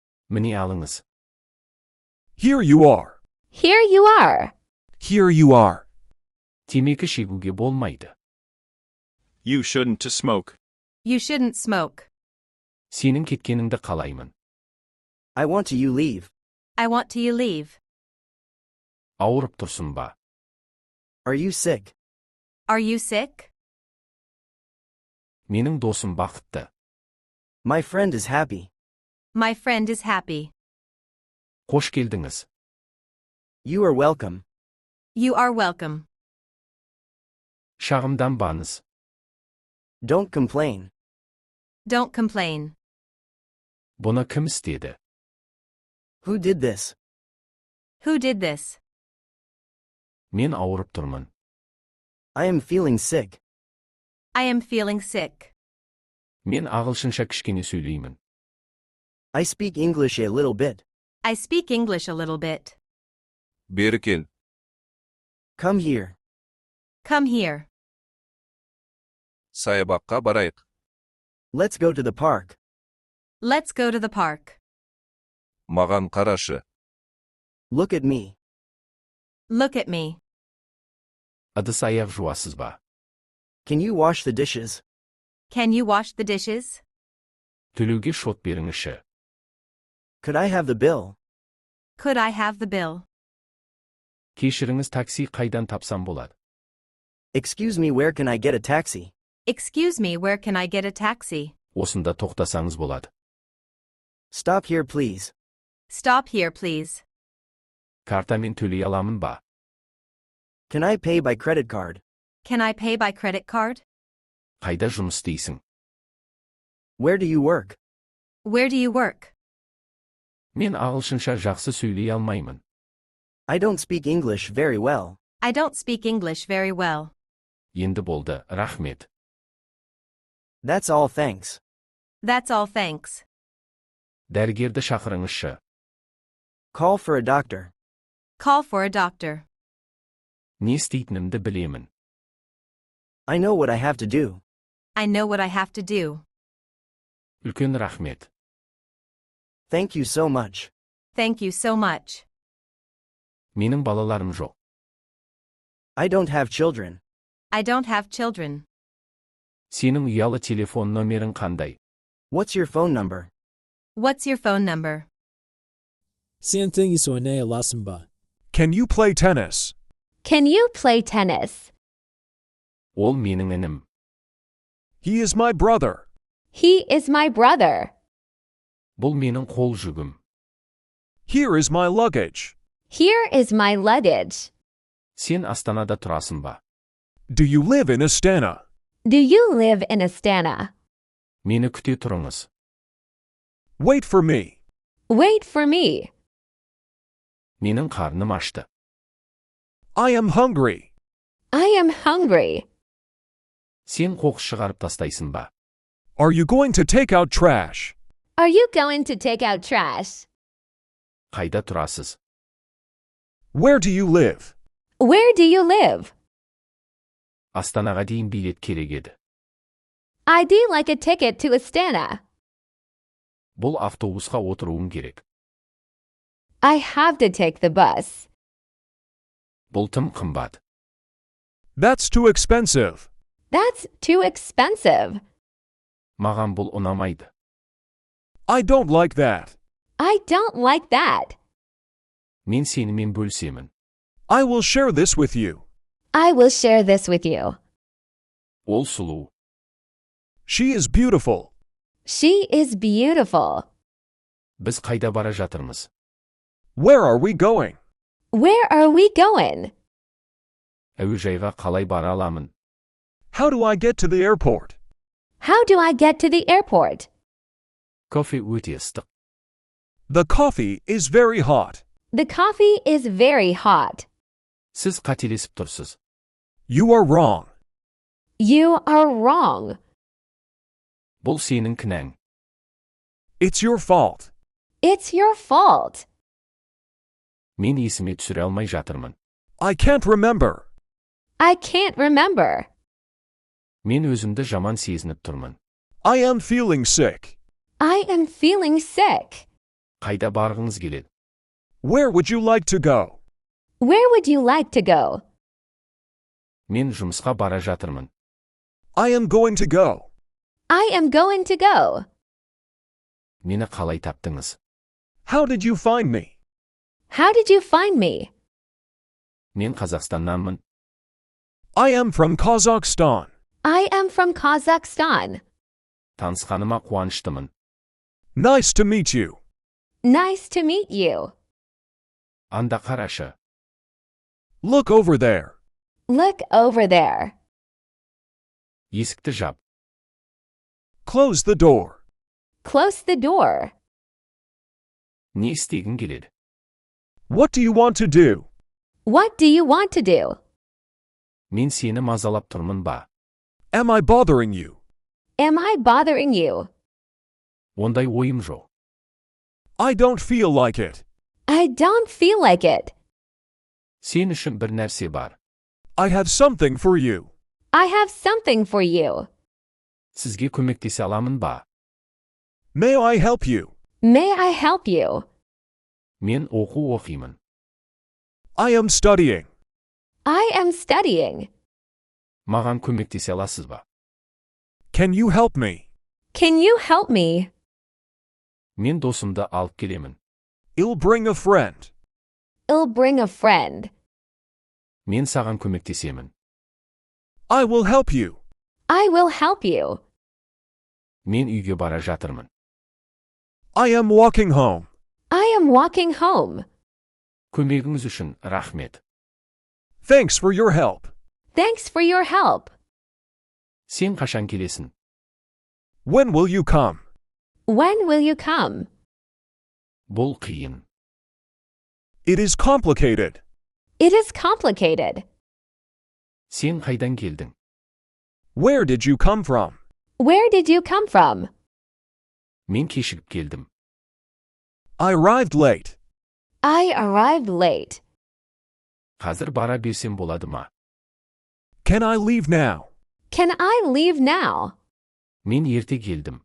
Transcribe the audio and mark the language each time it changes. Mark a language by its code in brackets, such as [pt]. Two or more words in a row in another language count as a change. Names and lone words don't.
[kk] Міне алыңыз. [en] Here you are. Here you are. Here you are. [kk] Темекі шегуге болмайды. [en] You shouldn't smoke. You shouldn't smoke. [kk] Сенің кеткеніңді қалаймын. [en] I want you leave. I want you leave. [kk] Ауырып тұрсың ба? [en] Are you sick? Are you sick? [kk] Менің досым бақытты. [en] My friend is happy. My friend is happy. [kk] Қош келдіңіз. [en] You are welcome. You are welcome. [kk] Шағымданбаңыз. [en] Don't complain. Don't complain. [kk] Бұны кім істеді? [en] Who did this? Who did this? [kk] Мен ауырып тұрмын. [en] I am feeling sick. I am feeling sick. [kk] Мен ағылшынша кішкене сөйлеймін. [en] I speak English a little bit. I speak English a little bit. [kk] Бері кел. [en] Come here. Come here. [kk] Саябаққа барайық. [en] Let's go to the park. Let's go to the park. [kk] Маған қарашы. [en] Look at me. Look at me. [kk] Ыдыс аяқ жуасыз ба? [en] Can you wash the dishes? Can you wash the dishes? [kk] Төлеуге шот беріңізші. [en] Could I have the bill? Could I have the bill? [kk] Кешіріңіз, такси қайдан тапсам болады? [en] Excuse me, where can I get a taxi? Excuse me, where can I get a taxi? [kk] Осында тоқтасаңыз болады. [en] Stop here, please. Stop here, please. [kk] Картамен төлей аламын ба? [en] Can I pay by credit card? Can I pay by credit card? [kk] Қайда жұмыс істейсің? [en] Where do you work? Where do you work? [kk] Мен ағылшынша жақсы сөйлей алмаймын. [en] I don't speak English very well. I don't speak English very well. [kk] Енді болды, рахмет. [en] That's all, thanks. That's all, thanks. [kk] Дәрігерді шақырыңызшы. [en] Call for a doctor. Call for a doctor. [kk] Не істейтінімді білемін. [en] I know what I have to do. I know what I have to do. [kk] Үлкен рахмет. [en] Thank you so much. Thank you so much. [kk] Менің балаларым жоқ. [en] I don't have children. I don't have children. [kk] Сенің ұялы телефон номерің қандай? [en] What's your phone number? What's your phone number? Same thing is one lasamba. Can you play tennis? Can you play tennis? [kk] Ол менің інім. [en] He is my brother. He is my brother. [kk] Бұл менің қол жүгім. [en] Here is my luggage. Here is my luggage. [kk] Сен Астанада тұрасың ба? [en] Do you live in Astana? Do you live in Astana? [kk] Мені күте тұрыңыз. [en] Wait for me. Wait for me. [kk] Менің қарным ашты. [en] I am hungry. I am hungry. [kk] Сен қоқыс шығарып тастайсың ба? [en] Are you going to take out trash? Are you going to take out trash? [kk] Қайда тұрасыз? [en] Where do you live? Where do you live? [kk] Астанаға дейін билет керек еді. [en] I'd like a ticket to Astana. [kk] Бұл автобусқа отыруым керек. [en] I have to take the bus. [kk] Бұл тым қымбат. [en] That's too expensive. That's too expensive. [kk] Маған бұл ұнамайды. [en] I don't like that. I don't like that. [kk] Мен сенімен бөлісемін. [en] I will share this with you. I will share this with you. [kk] Ол сұлу. [en] She is beautiful. She is beautiful. [kk] Біз қайда бара жатырмыз? [en] Where are we going? Where are we going? [kk] Әуежайға қалай бара аламын? [en] How do I get to the airport? How do I get to the airport? [kk] Кофе өте ыстық. [en] The coffee is very hot. The coffee is very hot. [kk] Сіз қателесіп тұрсыз. [en] You are wrong. You are wrong. [kk] Бұл сенің кінәң. [en] It's your fault. It's your fault. [kk] Мен есіме түсіре алмай жатырмын. [en] I can't remember. I can't remember. [kk] Мен өзімді жаман сезініп тұрмын. [en] I am feeling sick. I am feeling sick. [kk] Қайда барғыңыз келеді? [en] Where would you like to go? Where would you like to go? [kk] Мен жұмысқа бара жатырмын. [en] I am going to go. I am going to go. [kk] Мені қалай таптыңыз? [en] How did you find me? How did you find me? [kk] Мен Қазақстаннанмын. [en] I am from Kazakhstan. I am from Kazakhstan. [kk] Танысқаныма қуаныштымын. [en] Nice to meet you. Nice to meet you. [kk] Анда қарашы. [en] Look over there. Look over there. [kk] Есікті жап. [en] Close the door. Close the door. [kk] Не істегің келеді? [en] What do you want to do? What do you want to do? [kk] Мен сені мазалап тұрмын ба? [en] Am I bothering you? Am I bothering you? [kk] Ондай ойым жоқ. [en] I don't feel like it. I don't feel like it. [kk] Сен үшін бір нәрсе бар. [en] I have something for you. I have something for you. [kk] Сізге көмектесе аламын ба? [en] May I help you? May I help you? [kk] Мен оқу оқимын. [en] I am studying. I am studying. [kk] Маған көмектесе аласыз ба? [en] Can you help me? Can you help me? [kk] Мен досымды алып келемін. [en] I'll bring a friend. I'll bring a friend. [kk] Мен саған көмектесемін. [en] I will help you. I will help you. [kk] Мен үйге бара жатырмын. [en] I am walking home. I am walking home. [kk] Көмегіңіз үшін рахмет. [en] Thanks for your help. Thanks for your help. [kk] Сен қашан келесің? [en] When will you come? When will you come? [kk] Бұл қиын. [en] It is complicated. It is complicated. [kk] Сен қайдан келдің? [en] Where did you come from? Where did you come from? [kk] Мен кешігіп келдім. [en] I arrived late. I arrived late. [kk] Қазір бара берсем болады ма? [en] Can I leave now? Can I leave now? [kk] Мен ерте келдім.